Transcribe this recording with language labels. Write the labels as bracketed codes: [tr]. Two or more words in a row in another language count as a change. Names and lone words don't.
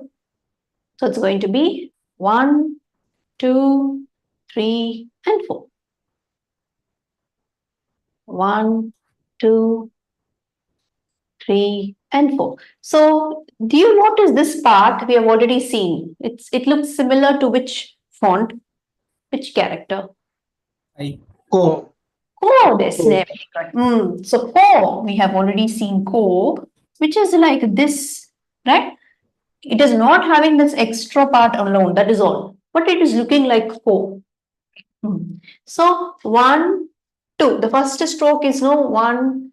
[en] So it's going to be 1, 2, 3, and 4. 1, 2, 3, and 4. So do you notice this part we have already seen? It looks similar to which font, which character? I. [ja] ko, Ko, [en] very good. So ko, we have already seen ko, which is like this, right? It is not having this extra part alone, that is all. But it is looking like ko. So 1, 2. The first stroke is 1.